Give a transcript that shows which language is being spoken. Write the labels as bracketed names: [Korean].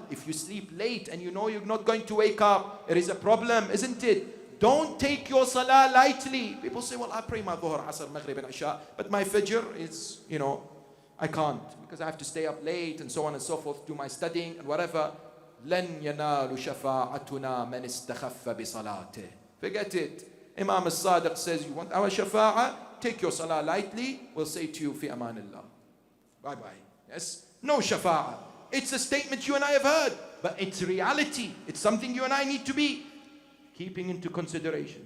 [English] If you sleep late and you know you're not going to wake up, there is a problem, isn't it? Don't take your salah lightly. People say, well, I pray my dhuhr, asr, maghrib and isha, but my fajr is, you know, I can't because I have to stay up late and so on and so forth, do my studying and whatever. [Arabic] لن ينال شفاعتنا من استخف بصلاته. [English] Forget it. Imam al-Sadiq says, you want our shafa'a? Take your salah lightly. We'll say to you, [Arabic] fi amanillah. [English] Bye-bye. Yes? No shafa'a. It's a statement you and I have heard, but it's reality. It's something you and I need to be keeping into consideration.